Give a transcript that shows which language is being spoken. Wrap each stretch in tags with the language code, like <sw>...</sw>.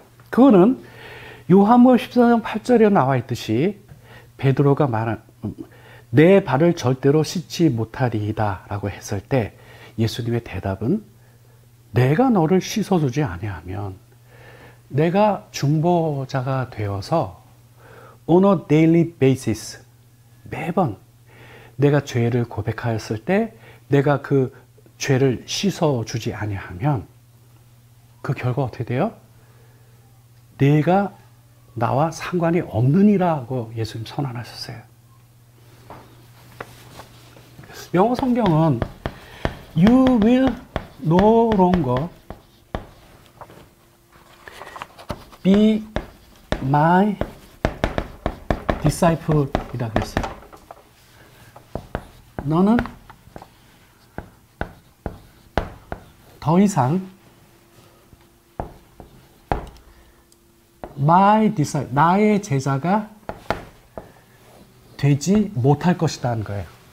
<ko>그거는 요한복음 14장 8절에 나와 있듯이 베드로가 말한 내 발을 절대로 씻지 못하리이다 라고 했을 때 예수님의 대답은 내가 너를 씻어주지 아니하면 내가 중보자가 되어서</ko> <en>on a daily basis</en> <ko>매번 내가 죄를 고백하였을 때 내가 그 죄를 씻어주지 아니하면 그 결과 어떻게 돼요? 내가 나와 상관이 없느니라고 예수님 선언하셨어요. 영어 성경은</ko> <en>You will no longer be my disciple</en> <ko>이라고 했어요. 너는 더 이상</ko> <en>my disciple,</en> <ko>나의 제자가 되지 못할 것이다 하는 거예요.</ko>